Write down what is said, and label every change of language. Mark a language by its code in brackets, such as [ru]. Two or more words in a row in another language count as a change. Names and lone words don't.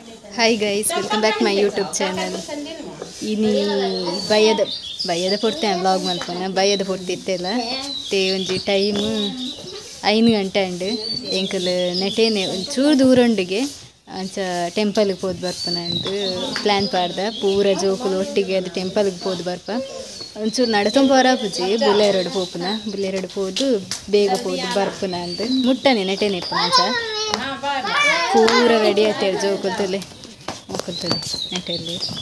[en] Hi guys, welcome back to my YouTube channel. [tcy] Ini bayada porte vlog malpona bayada porte ittela te onji time 5 ಗಂಟೆ ಅಂಡ್ ಎಂಕಲ್ ನೆಟೇನೆ ಒಂಚೂರು ದೂರ ಉಂಡಿಗೆ ಅಂಚ ಟೆಂಪಲ್ಗೆ ಹೋದ್ ಬರ್ಪನ ಅಂಡ್ ಪ್ಲ್ಯಾನ್ ಪಾಡ್ದ ಪೂರ ಜೋಕುಲು ಒಟ್ಟಿಗೆ ಅದು ಟೆಂಪಲ್ಗೆ ಹೋದ್ ಬರ್ಪ ಒಂಚೂರು ನಡ್ಕೊಂಡ್ ಬರಾಪುಜಿ ಬುಲ್ಲೇರಡು ಪೋಪುನ ಬುಲ್ಲೇರಡು ಹೋದು ಬೇಗ ಹೋದು ಬರ್ಪುನ ಅಂದ್ ಮುಟ್ಟನೆ ನೆಟೇನೆ ಇಪ್ಪನ ಅಂಚ ಪೂರ ರೆಡಿ ಆಯ್ತೇಳಿ ಜೋಕುಲ್ತಲೆ ಮುಕ್ಕುಲ್ತಲೆ ನೆಟಲ್ಲಿ